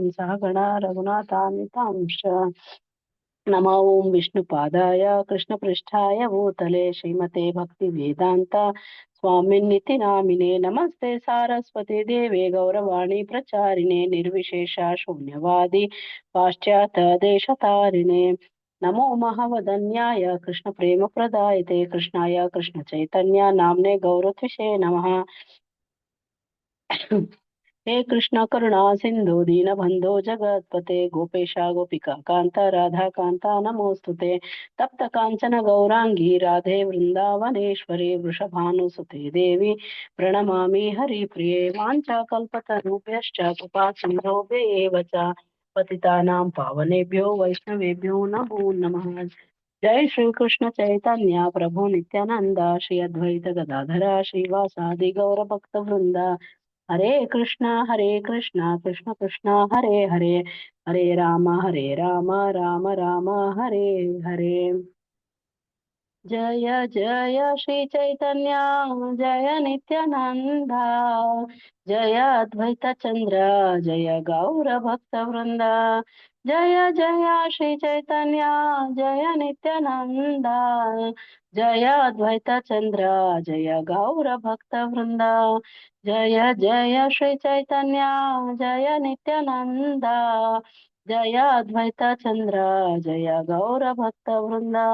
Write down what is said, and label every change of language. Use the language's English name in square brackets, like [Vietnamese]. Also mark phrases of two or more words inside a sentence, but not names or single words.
[Sanskrit] సహగణ రఘునాథాన్వితాంశ నమో ఓం విష్ణుపాదాయ కృష్ణపృష్ఠాయ భూతలే శ్రీమతే భక్తి వేదాంత స్వామిన్నితి నామినే నమస్తే సారస్వతి దేవే గౌరవాణి ప్రచారిణే నిర్విశేష శూన్యవాది పాశ్చాత్య దేశతారిణే నమో మహావదన్యాయ కృష్ణ ప్రేమ ప్రదాయతే కృష్ణాయ కృష్ణ చైతన్య నామ్నే గౌరత్విషే నమః. हे कृष्ण करुणा सिंधु दीनबंधो जगत्पते गोपेशा गोपिका कांता राधा कांता नमोस्तुते तप्त कांचन गौरांगी राधे वृंदावनेश्वरी वृषभानुसुते देवी प्रणमामि हरिप्रिये वाञ्छाकल्पतरुभ्यश्च कृपा सिन्धुभ्येव च पतितानां पावनेभ्यो वैष्णवेभ्यो नमो नमः. जय श्री कृष्ण चैतन्य प्रभु नित्यानंद श्री अद्वैत गदाधर श्रीवासादि गौर भक्त वृंदा हरे कृष्णा कृष्ण कृष्ण हरे हरे हरे राम राम राम हरे हरे. जय जय श्री चैतन्य जय नित्यानंद जय अद्वैत चंद्र जय गौर भक्त वृंद जय जय श्री चैतन्य जय नित्यानंद जय अद्वैत चंद्र जय गौर भक्त वृंद जय जय श्री चैतन्य जय नित्यानंद जय अद्वैत चंद्र जय गौर भक्त वृंद.